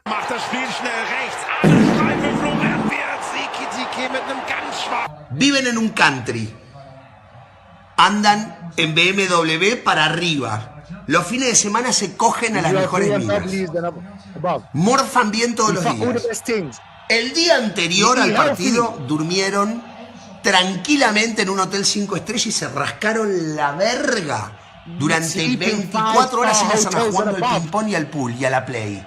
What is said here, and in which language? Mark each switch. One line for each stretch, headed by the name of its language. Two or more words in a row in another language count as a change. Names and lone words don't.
German: das Spiel schnell rechts. Alle Streifen Florian Wirtz. Tiki mit einem ganz schwachen.
Spanish: Viven en un country. Andan en BMW para arriba. Los fines de semana se cogen a las mejores minas. Morfan bien todos los días. El día anterior al partido durmieron tranquilamente en un hotel 5 estrellas y se rascaron la verga durante 24 horas en la semana jugando al ping-pong y al pool y a la play.